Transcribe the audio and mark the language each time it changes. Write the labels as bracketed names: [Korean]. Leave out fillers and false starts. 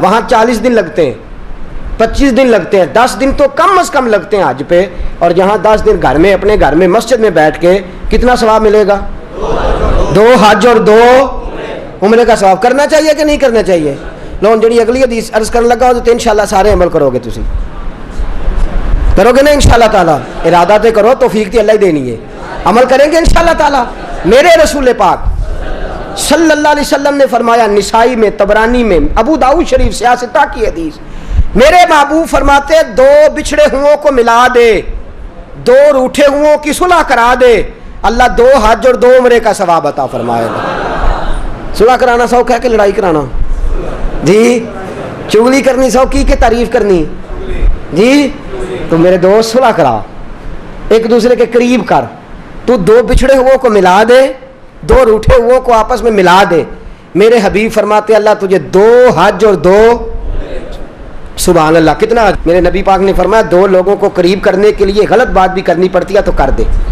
[Urdu] وہاں 40 دن لگتے ہیں, 25 دن لگتے ہیں, 10 دن تو کم از کم لگتے ہیں حج پہ. اور یہاں 10 دن گھر میں اپنے گھر میں مسجد میں بیٹھ کے کتنا ثواب ملے گا؟ 2 حج اور 2 عمرے کا ثواب. کرنا چاہیے کہ نہیں کرنا چاہیے؟ لو جڑی اگلی حدیث عرض کرنے لگا تو انشاءاللہ سارے عمل کرو گے. [Punjabi] تسی کرو گے نا انشاءاللہ تعالی؟ ارادہ تے کرو, توفیق تے اللہ ہی دینی ہے. [Urdu] عمل کریں گے انشاءاللہ تعالی. میرے رسول پاک صلی اللہ علیہ وسلم نے فرمایا, نسائی میں, طبرانی میں, ابو داؤد شریف سیاستہ کی حدیث, میرے محبوب فرماتے 2 بچھڑے ہوں کو ملا دے, 2 روٹھے ہوں کی صلح کرا دے, اللہ 2 حج اور 2 عمرے کا ثواب عطا فرمائے گا. صلح کرانا سوکھا ہے کہ لڑائی کرانا؟ جی. چغلی کرنی سوکھی کہ تعریف کرنی؟ جی. تو میرے دوست صلح کرا, ایک دوسرے کے قریب کر. تو 2 بچھڑے ہوں کو ملا دے, 2 روٹھے ہوں کو آپس میں ملا دے. میرے حبیب فرماتے اللہ تجھے 2 حج اور 2. سبحان اللہ. کتنا؟ میرے نبی پاک نے فرمایا 2 لوگوں کو قریب کرنے کے لیے غلط بات بھی کرنی پڑتی ہے تو کر دے.